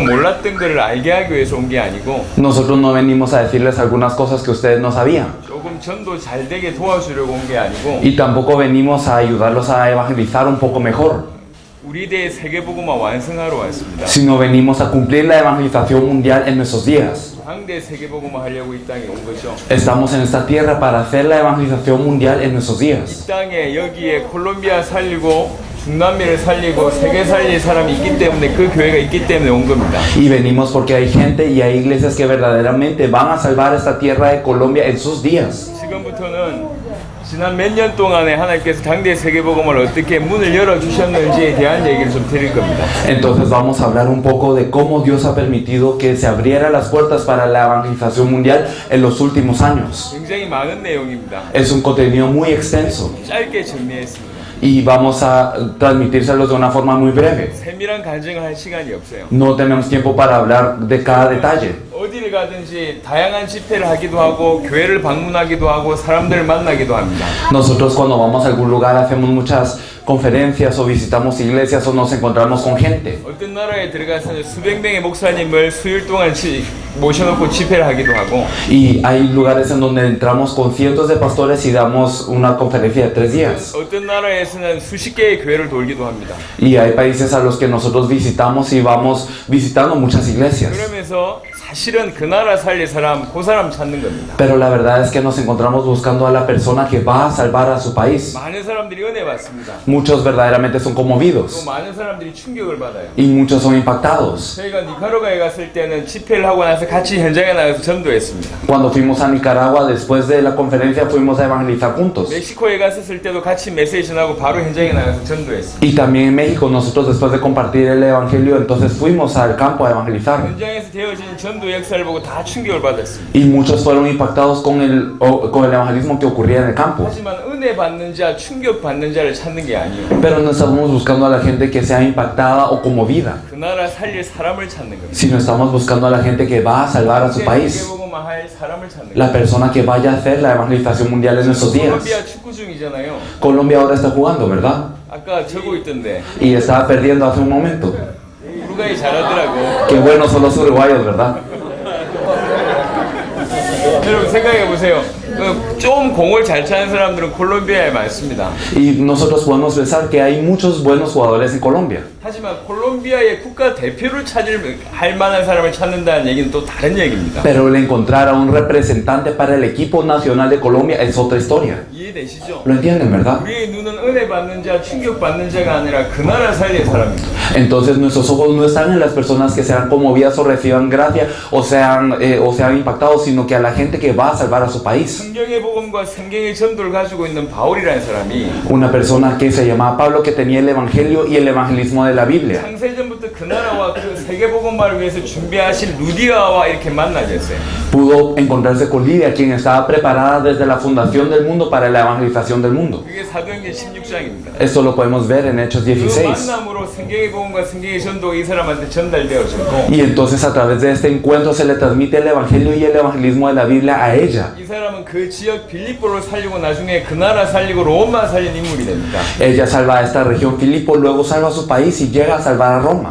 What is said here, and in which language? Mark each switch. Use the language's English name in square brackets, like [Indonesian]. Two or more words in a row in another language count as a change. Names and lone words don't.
[Korean] 몰랐던 것을 알게 하기 위해서 온 게 아니고 [Spanish] Nosotros no venimos a decirles algunas cosas que ustedes no sabían. [Korean] 조금 전도 잘 되게 도와주려고 온 게 아니고 [Spanish] Y tampoco venimos a ayudarlos a evangelizar un poco mejor, [Korean] 우리 대의 세계복음화 완성하러 왔습니다. [Spanish] sino venimos a cumplir la evangelización mundial en nuestros días. [Korean] 황대 세계복음화 하려고 이 땅에 온 거죠. [Spanish] Estamos en esta tierra para hacer la evangelización mundial en nuestros días. [Korean] 이 땅에 여기에 콜롬비아 살리고 중남미를 살리고 세계 살릴 사람이 있기 때문에 그 교회가 있기 때문에 온 겁니다. [Spanish] Y venimos porque hay gente y hay iglesias que verdaderamente van a salvar esta tierra de Colombia en sus días. [Korean] 지금부터는 지난 몇 년 동안에 하나님께서 당대 세계복음을 어떻게 문을 열어주셨는지에 대한 얘기를 좀 드릴 겁니다. [Spanish] Entonces vamos a hablar un poco de cómo Dios ha permitido que se abrieran las puertas para la evangelización mundial en los últimos años. [Korean] 굉장히 많은 내용입니다. [Spanish] Es un contenido muy extenso [Korean] 짧게 정리했습니다. [Spanish] y vamos a transmitírselos de una forma muy breve. [Korean] 세밀한 간증을 할 시간이 없어요. [Spanish] No tenemos tiempo para hablar de cada detalle. [Korean] 어디를 가든지 다양한 집회를 하기도 하고 교회를 방문하기도 하고 사람들을 만나기도 합니다. [Spanish] Nosotros cuando vamos a algún lugar hacemos muchas conferencias o visitamos iglesias o nos encontramos con gente. [Korean] 어떤 나라에 들어가서 수백 명의 목사님을 수일 동안 모셔놓고 집회를 하기도 하고 [Spanish] Y hay lugares en donde entramos con cientos de pastores y damos una conferencia de 3 días. [Korean] 어떤 나라에서는 수십 개의 교회를 돌기도 합니다. [Spanish] Y hay países a los que nosotros visitamos y vamos visitando muchas iglesias. [Korean] 그러면서 사실은 그 나라 살릴 사람, 그 사람 찾는 겁니다. [Spanish] Pero la verdad es que nos encontramos buscando a la persona que va a salvar a su país. [Korean] 많은 사람들이 은혜 받습니다. [Spanish] Muchos verdaderamente son [Korean] 또 [Spanish] conmovidos [Korean] 많은 사람들이 충격을 받아요. [Spanish] y muchos son impactados. [Korean] 저희가 니카라과에 갔을 때는 집회를 하고 나서 같이 현장에 나가서 전도했습니다. [Spanish] Cuando fuimos a Nicaragua, después de la conferencia, fuimos a evangelizar juntos. [Korean] 멕시코에 갔을 때도 같이 메시지 전하고 바로 현장에 나가서 전도했습니다. [Spanish] Y también en México, nosotros después de compartir el evangelio, entonces fuimos al campo a evangelizar. [Korean] 현장에서 되어진 전도 역사를 보고 다 충격을 받았습니다. [Spanish] Y muchos fueron impactados con el evangelismo que ocurría en el campo. [Korean] 하지만 은혜 받는 자, 충격 받는 자를 찾는 게 아니에요. [Spanish] Pero no estamos buscando a la gente que sea impactada o conmovida, [Korean] 그 나라 살릴 사람을 찾는 겁니다. [Spanish] sino estamos buscando a la gente que va a salvar a su país, [Korean] 세계복음화 할 사람을 찾는 [Spanish] la [Korean] 겁니다. [Spanish] persona que vaya a hacer la evangelización mundial en estos días. [Korean] 콜롬비아 축구 중이잖아요. [Spanish] Colombia ahora está jugando, ¿verdad? [Korean] 아까 적고 있던데 [Spanish] Y estaba perdiendo hace un momento. [Korean] 우루과이 잘하더라고. [Spanish] Qué buenos son los uruguayos, ¿verdad? [Korean] 여러분 생각해 보세요. 좀 공을 잘 차는 사람들은 콜롬비아에 많습니다. [Spanish] Y nosotros podemos pensar que hay muchos buenos jugadores en Colombia. [Korean] 하지만 콜롬비아의 국가 대표를 할 만한 사람을 찾는다는 얘기는 또 다른 얘기입니다. [Spanish] Pero el encontrar a un representante para el equipo nacional de Colombia es otra historia. [Korean] 이해되시죠? [Spanish] ¿Lo entienden, verdad? [Korean] 우리의 눈은 은혜 받는 자, 충격 받는 자가 아니라 그 나라 살릴 사람입니다. [Spanish] Entonces nuestros ojos no están en las personas que sean conmovidas o reciban gracia o sean impactados, sino que a la gente que va a salvar a su país. [Korean] 성경의 복음과 성경의 전도를 가지고 있는 바울이라는 사람이 [Spanish] Una persona que se llamaba Pablo, que tenía el evangelio y el evangelismo de la Biblia. [Korean] 창세전부터 그 나라와 그 세계 복음화를 위해서 준비하신 루디아와 이렇게 만나졌어요. [Spanish] Pudo encontrarse con Lidia, quien estaba preparada desde la fundación del mundo para la evangelización del mundo. [Korean] 그게 사도행전 16장입니다. [Spanish] Esto lo podemos ver en Hechos [Korean] 그 [Spanish] 16. [Korean] 만남으로 성경의 복음과 성경의 전도가 이 사람한테 전달되어졌고 [Spanish] Y entonces a través de este encuentro se le transmite el evangelio y el evangelismo de la Biblia a ella. [Korean] 이 사람은 그 지역 빌립보를 살리고 나중에 그 나라 살리고 로마 살린 인물이 됩니다. [Spanish] Ella salva a esta región Filipo, luego salva a su país y llega a salvar a Roma.